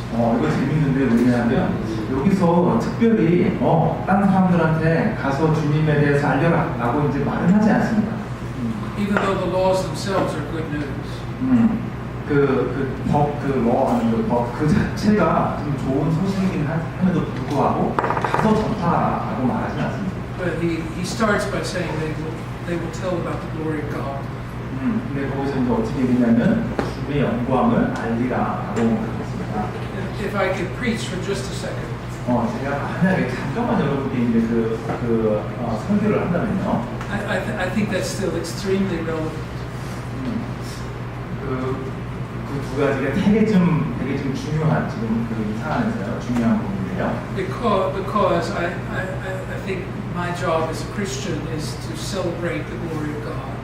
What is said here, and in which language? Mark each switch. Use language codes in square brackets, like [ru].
[ko] 이거 재밌는데 왜냐하면 여기서 특별히 다른 사람들한테 가서 주님에 대해서 알려라라고 이제 말은 하지 않습니다. [en] Even though the laws themselves are good news. [ko] 그 자체가 좀 좋은 소식이긴 함에도 불구하고 가서 전파하라고 말하진 않습니다. [en] But he starts by saying they will tell about the glory of God. [ko] 근데 거기서 이제 어떻게 얘기냐면 주님의 영광을 알리라라고 말했습니다. [en] If I could preach for just a second. [ko] 제가 만약에 잠깐만 여러분께 이제 설교를 한다면요. [en] I think that's still extremely relevant. [ko] 그 두 가지가 되게 좀 중요한 지금 이 상황에서요 중요한 부분이에요. [en] Because I think my job as a Christian is to celebrate the glory of God.